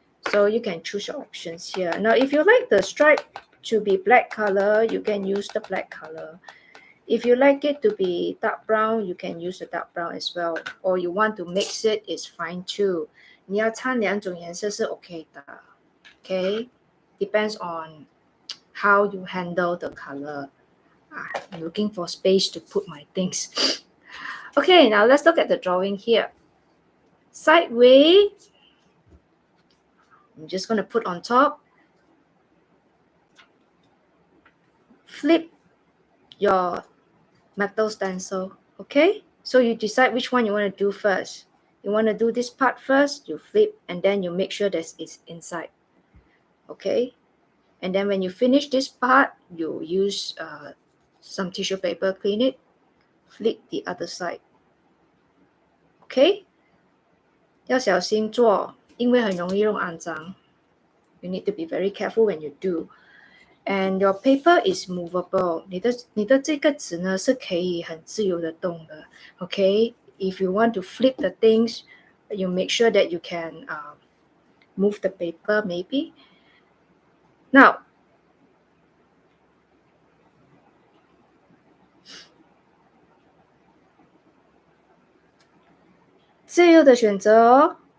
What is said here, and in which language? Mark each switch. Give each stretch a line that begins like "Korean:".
English: So you can choose your options here. Now, if you like the stripe to be black color, you can use the black color. If you like it to be dark brown, you can use the dark brown as well. Or you want to mix it, it's fine too.
Chinese: 你要掺2种颜色是 OK 的。
English: Okay? Depends on how you handle the color. I'm looking for space to put my things. Okay, now let's look at the drawing here. Sideways, I'm just going to put on top. Flip your metal stencil, okay? So you decide which one you want to do first. You want to do this part first, you flip, and then you make sure that it's inside, okay? And then when you finish this part, you use some tissue paper, clean it, flip the other side, okay?
Chinese: 要小心做，因为很容易弄肮脏。
English: You need to be very careful when you do. And your paper is movable.
Chinese: 你的这个纸呢是可以很自由的动的。
English: Okay? If you want to flip the things, you make sure that you can move the paper maybe.
Chinese: Now, 自由的选择哦。